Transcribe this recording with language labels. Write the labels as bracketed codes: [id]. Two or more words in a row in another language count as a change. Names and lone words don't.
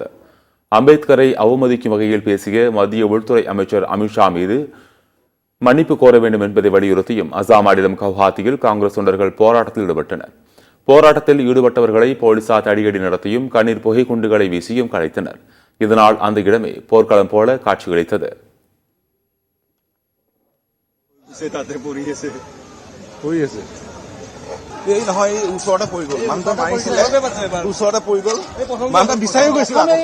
[ta] அம்பேத்கரை அவமதிக்கும் வகையில் பேசிய மத்திய உள்துறை அமைச்சர் அமித்ஷா மீது மன்னிப்பு கோர வேண்டும் என்பதை வலியுறுத்தியும் அசாம் மாநிலம் கவுஹாத்தியில் காங்கிரஸ் தொண்டர்கள் போராட்டத்தில் ஈடுபட்டனர். போராட்டத்தில் ஈடுபட்டவர்களை போலீசார் தடியடி நடத்தியும் கண்ணீர் புகை குண்டுகளை வீசியும் கலைத்தனர். இதனால் அந்த இடமே போர்க்களம் போல காட்சியளித்தது. [as] এই নহয় ওচৰতে পৰি গ'ল মানুহটো মাৰিছিলে ওচৰতে পৰি গ'ল মানুহটো বিচাৰিও গৈছিল